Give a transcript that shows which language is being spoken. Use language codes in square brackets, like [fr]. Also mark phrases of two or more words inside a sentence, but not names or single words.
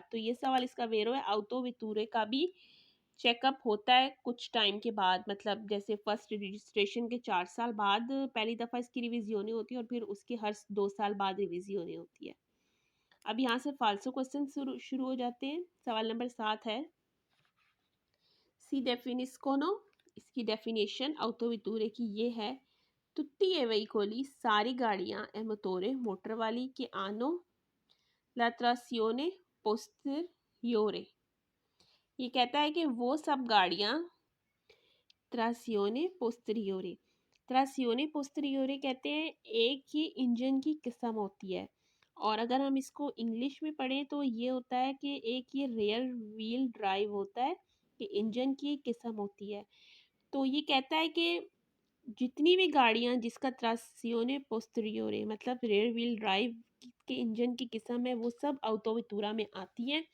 [hi] तो ये सवाल इसका वेरो है, ऑटो वेतुरे का भी चेकअप होता है कुछ टाइम के बाद, मतलब जैसे [en] first registration [hi] के 4 साल बाद पहली दफ़ा इसकी रिविजियोने होती है और फिर उसके हर 2 साल बाद रिविजियोने होती है। अब यहाँ से फालसो क्वेश्चन शुरू हो जाते हैं। सवाल नंबर 7 है, [it] si definiscono, [hi] इसकी डेफिनेशन ऑटो वेतुरे की ये है, [it] tutti e veicoli, [hi] सारी गाड़ियां [it] e motore, [hi] मोटर वाली, [it] che hanno la trazione posteriore, [hi] ये कहता है कि वो सब गाड़ियां, [it] trazione posteriore, trazione posteriore [hi] कहते हैं एक ही इंजन की किस्म होती है, और अगर हम इसको इंग्लिश में पढ़ें तो ये होता है कि एक ये [en] rear wheel drive [hi] होता है, कि इंजन की एक किस्म होती है। तो ये कहता है कि जितनी भी गाड़ियां जिसका [it] trazione posteriore [hi] मतलब [en] rear wheel drive [hi] के इंजन की किस्म है, वो सब ऑटो वेतुरा में आती हैं।